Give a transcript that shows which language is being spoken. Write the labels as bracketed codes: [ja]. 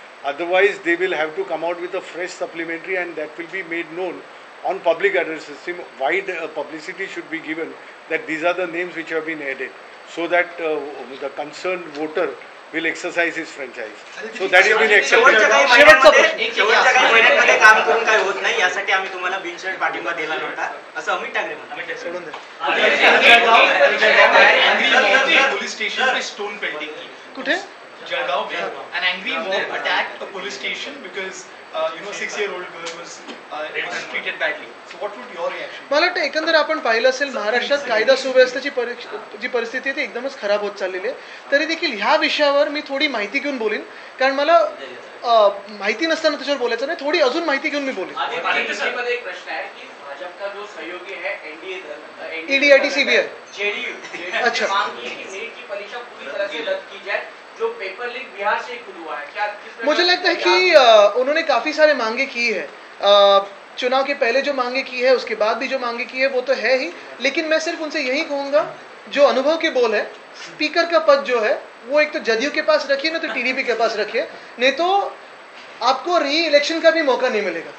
[en] Otherwise, they will have to come out with a fresh supplementary, and that will be made known on public address system. Wide publicity should be given that these are the names which have been added, so that the concerned voter will exercise his franchise. So that has been accepted. [mr] शेवटच्या काही महिन्यांमध्ये काम करून काय होत नाही यासाठी आम्ही तुम्हाला बिनशर्त पाठिंबा दिला नव्हता असं अमित ठाकरे म्हणतात. सोडून द्या. [hi] पुलिस स्टेशन पे स्टोन पेल्टिंग की [mr] कुठे? [en] जळगाव में an angry mob attacked a police station because 6-year-old girl was treated badly. So what would your reaction? [mr] मला वाटतं एकंदर आपण पाहिलं असेल महाराष्ट्रात कायदा सुव्यवस्थेची जी परिस्थिती आहे ती एकदमच खराब होत चाललेली आहे. तरी देखील ह्या विषयावर मी थोडी माहिती घेऊन बोलीन कारण मला माहिती नसताना त्याच्यावर बोलायचं नाही. थोडी अजून माहिती घेऊन मी बोलेन. मध्ये एक प्रश्न आहे की भाजपा [hi] जो सहयोगी है एनडीए ईडीआईटी सीबीआई जेडीयू अच्छा मांग की नीट की परीक्षा पूरी तरह से रद्द की जाए. जो पेपर लीक बिहार से खुद हुआ है, क्या मुझे लगता है कि उन्होंने काफ़ी सारे मांगे की है. चुनाव के पहले जो मांगे की है, उसके बाद भी जो मांगे की है वो तो है ही, लेकिन मैं सिर्फ उनसे यही कहूँगा जो अनुभव के बोल है, स्पीकर का पद जो है वो एक तो जदयू के पास रखिए ना तो टीडीपी के पास रखिए, नहीं तो आपको री इलेक्शन का भी मौका नहीं मिलेगा.